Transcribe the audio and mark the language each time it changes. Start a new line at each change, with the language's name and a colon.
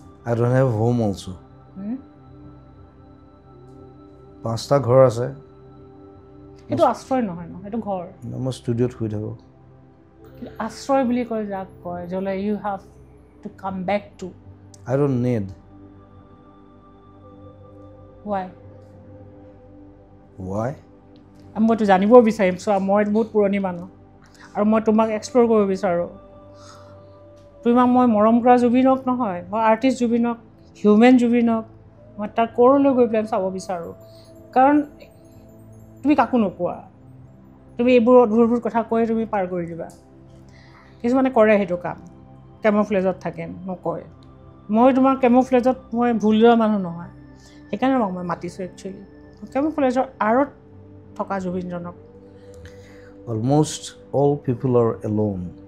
English: I don't have home also
Assamese: 5টা ঘৰ আছে এইটো আশ্ৰয় নহয় ন এইটো ঘৰ মই ষ্টুডিঅ'ত শুই থাকোঁ আশ্ৰয় বুলি কয় যাক কয় য'লে
English: you have to come back to I don't need
Assamese: why মইতো জানিব বিচাৰিম চোৱা মই বহুত পুৰণি মানুহ আৰু মই তোমাক এক্সপ্ল'ৰ কৰিব বিচাৰোঁ তোমাক মই মৰম কৰা জুবিনক নহয় মই আৰ্টিষ্ট জুবিনক হিউমেন জুবিনক মই তাৰ ক'ৰলৈ গৈ পেলাই চাব বিচাৰোঁ কাৰণ তুমি কাকো নোকোৱা তুমি এইবোৰ অদ্ভুত কথা কৈ তুমি পাৰ কৰি দিবা কিছুমানে কৰে সেইটো কাম কেমোফ্লেজত থাকে নকয় মই তোমাৰ কেমোফ্লেজত মই ভুল যোৱা মানুহ নহয় সেইকাৰণে মই মাতিছোঁ একচুৱেলি কেমোফ্লেজৰ আঁৰত থকা জুবিনজনক
English: Almost all people are alone.